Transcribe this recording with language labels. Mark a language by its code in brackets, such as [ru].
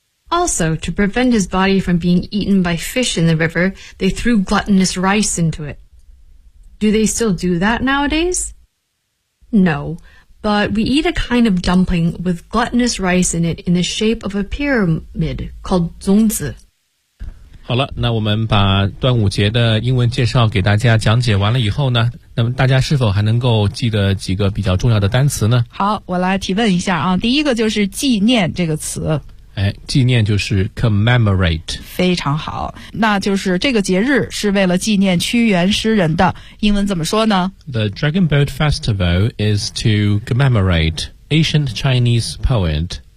[en] Also, to prevent his body from being eaten by fish in the river, they threw gluttonous rice into it. Do they still do that nowadays? No, but we eat a kind of dumpling with gluttonous rice in it in the shape of a pyramid called 粽子。 [zh] 好了，那我们把端午节的英文介绍给大家讲解完了以后呢，那么大家是否还能够记得几个比较重要的单词呢？好，我来提问一下啊，第一个就是纪念这个词。哎，纪念就是 commemorate。非常好，那就是这个节日是为了纪念屈原诗人的，英文怎么说呢？ [en] The Dragon Boat Festival is to commemorate ancient Chinese poet